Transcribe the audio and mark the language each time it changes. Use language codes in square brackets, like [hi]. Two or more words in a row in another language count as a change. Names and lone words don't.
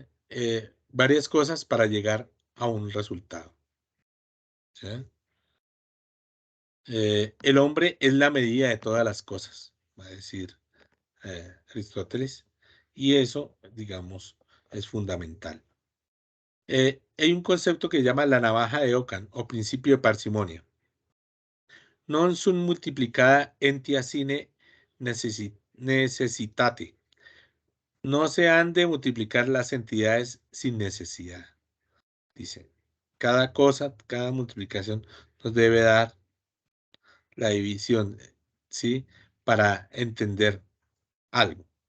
[es] Varias cosas para llegar a un resultado, ¿sí? El hombre es la medida de todas las cosas, va a decir Aristóteles, y eso, digamos, es fundamental. Hay un concepto que se llama la navaja de Ockham o principio de parsimonia. [la] Non sunt multiplicada entia sine necessitate. [es] No se han de multiplicar las entidades sin necesidad. Dice, cada cosa, cada multiplicación nos debe dar la división, ¿sí? Para entender algo.